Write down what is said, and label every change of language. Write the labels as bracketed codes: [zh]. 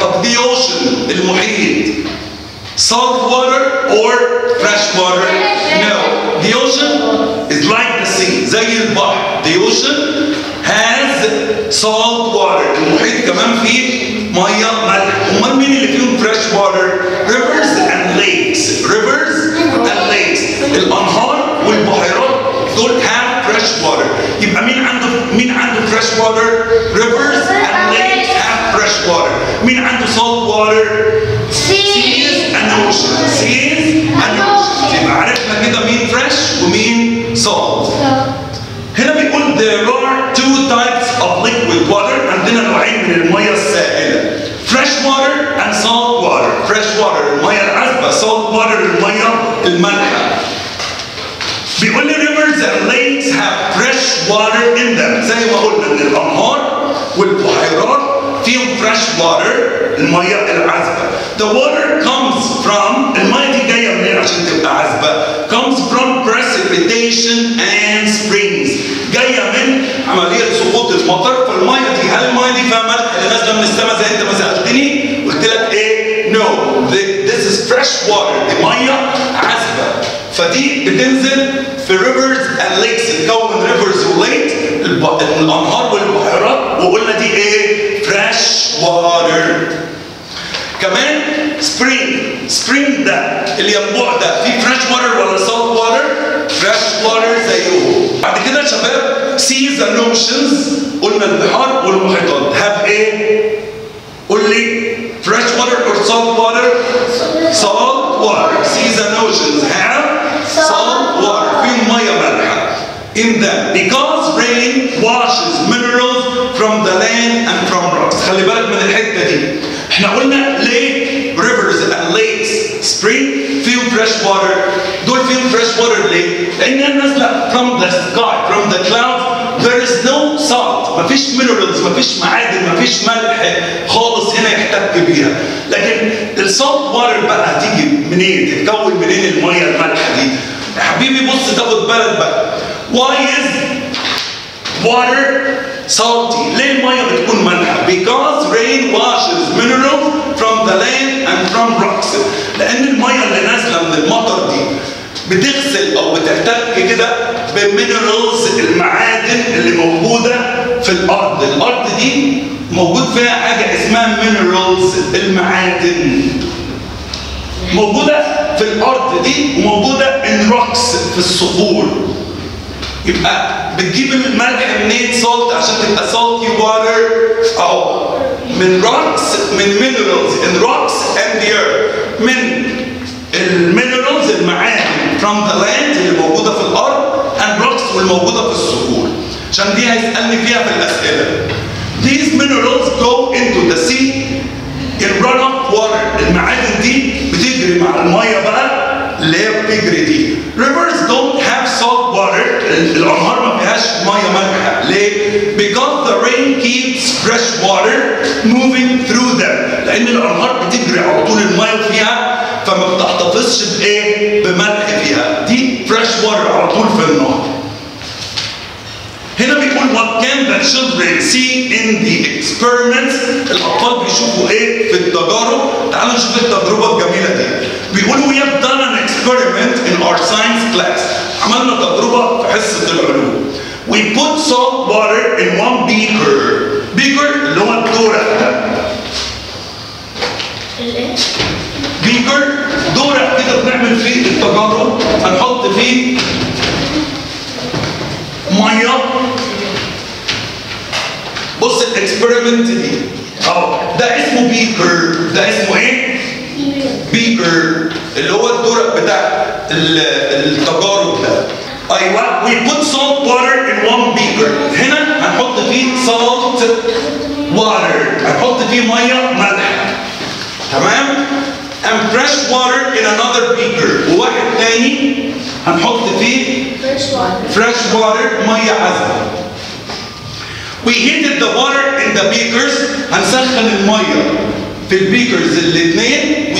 [ar] طب دي اوشن المحيط [en] salt water or fresh water? No. The ocean is like the sea. [ar] زي البحر. [en] The ocean has salt water. [ar] المحيط كمان فيه ميه مالحه. امال مين اللي فيهم [en] fresh water؟ Rivers and lakes. Rivers and lakes. [ar] الانهار والبحيرات دول have fresh water. يبقى مين عنده fresh water؟ [en] Rivers and lakes have fresh water. مين عنده salt water؟ Seas and oceans. Seas and oceans. [ar] يبقى عرفنا كده مين fresh ومين salt. هنا بيقول [en] there are two types of liquid water. [ar] عندنا نوعين من المياه السائلة. [en] fresh water and salt water. [ar] fresh water المياه العذبة، salt water المياه المالحة. [en] بيقول لي rivers and lakes have fresh water in them. [ar] زي ما قلنا ان الانهار والبحيرات فيهم fresh water المياه العذبة. [en] The water comes from [ar] المياه دي جاية منين عشان تبقى عذبة؟ [en] comes from precipitation and springs. [ar] جاية من عملية سقوط المطر. فالمياه دي، هل المياه دي فيها ملح اللي نازلة من السماء زي انت ما سألتني؟ قلت لك ايه؟ no. [en] This is fresh water. دي مياه عذبة. [ar] فدي بتنزل في rivers and lakes. تتكون من rivers وليك الانهار والبحيرات، وقلنا دي ايه؟ fresh water. كمان spring ده اللي ينبوع ده فيه fresh water ولا salt water؟ fresh water زيهم. بعد كده يا شباب [en] seas and oceans [ar] قلنا البحار والمحيطات have ايه؟ قول لي fresh water or salt water؟ salt water. [en] seas and oceans have salt water. [ar] فيهم ميه مالحه [en] in them because rain washes minerals from the land and from rocks. [ar] خلي بالك من الحته دي. [en] احنا قلنا lake, rivers and lakes, spring فيهم fresh water. [ar] دول فيهم fresh water ليه؟ لأنها نازلة [en] from the sky, from the clouds. There is no salt. [ar] مفيش minerals, مفيش معادن, مفيش ملح خالص هنا يحتك بيها. لكن السالت واتر بقى هتيجي منين؟ تتكون منين المية المالحة دي؟ يا حبيبي بص تاخد بالك بقى. [en] Why is water salty؟ [ar] ليه المية بتكون مالحة؟ [en] Because rain washes minerals from the land and from rocks. [ar] لأن المية اللي نازلة من المطر دي بتغسل أو بتحتك كده بالمينرالز المعادن اللي موجودة في الأرض. الأرض دي موجود فيها حاجة اسمها minerals المعادن. موجودة في الأرض دي وموجودة in rocks في الصخور. يبقى بتجيب الملح منين؟ [en] Salt عشان تبقى salty water أو من rocks من minerals in rocks and the earth. [ar] من المينرالز المعادن [en] from the land [ar] اللي موجودة في الأرض and rocks والموجودة في الصخور. عشان دي هيسألني فيها في الأسئلة. [en] These minerals go into the sea in runoff water. [ar] المعادن دي بتجري مع المية بقى اللي هي بتجري دي. [en] Rivers don't have salt water. [ar] الأنهار ما فيهاش مية مالحة. [en] ليه؟ Because the rain keeps fresh water moving through them. [ar] لأن الأنهار بتجري على طول المية فيها فما بتحتفظش بإيه؟ بملح فيها. دي fresh water على طول في النهر. هنا بيقول [en] what can the children see in the experiments؟ [ar] الأطفال بيشوفوا إيه في التجارب؟ تعالوا نشوف التجربة الجميلة دي. [en] بيقولوا we have done an experiment in our science class. [ar] عملنا تجربة في حصة العلوم. [en] We put salt water in one beaker. [ar] Beaker اللي هو الدورق ده. beaker دورق كده بنعمل فيه التجارب. هنحط فيه ميه. بص الاكسبيرمنت دي؟ ده اسمه بيكر. ده اسمه ايه؟ بيكر، اللي هو الدرق بتاع التجارب ده. [en] ايوه، we put salt water in one beaker. [ar] هنا هنحط فيه salt water، هنحط فيه ميه مالحه. [en] تمام؟ and fresh water in another beaker. [ar] وواحد تاني هنحط فيه fresh water ميه عذبه. [en] We heated the water in the beakers. [ar] هنسخن الميه في البيكرز الاثنين.